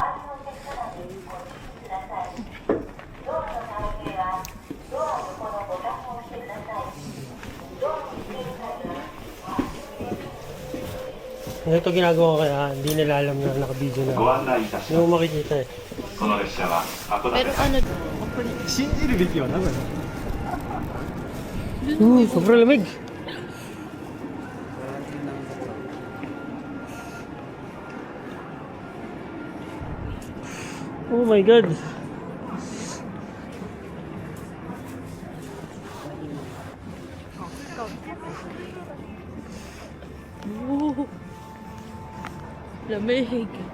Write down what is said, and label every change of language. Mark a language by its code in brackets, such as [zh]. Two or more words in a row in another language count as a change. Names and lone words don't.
[tl] Ito ginagawa ko kaya hindi nila alam na naka-video na. Hindi mo makikita eh. Pero ano, [ja] 信じるべきは何なの [tl] Sobrang lamig. [en] Oh my God. [tl] oh, lamig.